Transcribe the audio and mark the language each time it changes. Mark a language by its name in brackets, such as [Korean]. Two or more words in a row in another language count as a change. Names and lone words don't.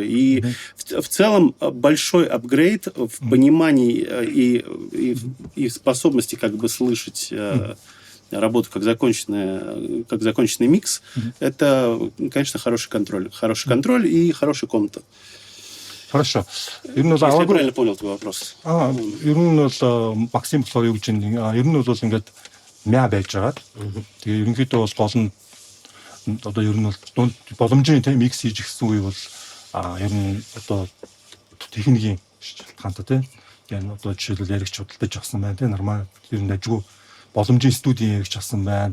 [Russian] И в целом большой апгрейд в понимании и способности как бы слышать работу как законченный микс, это, конечно, хороший контроль. Хороший контроль и хороший комната. Хорошо. Если я правильно понял твой вопрос. [Mongolian] Ер нь бол Максим болохоор юу гэж байна? Ер нь бол ингээд мя байж байгаа. Тэгээ ерөнхийдөө бол гол нь одоо ер нь бол дунд боломжийн микс хийж гисэн үе бол ер нь одоо техникийн шалтгаантай тийм. Yani одоо жишээлбэл яригч худалдаж авсан байна тийм. Нормал ер нь ажгүй боломжийн студийн яригч авсан байна.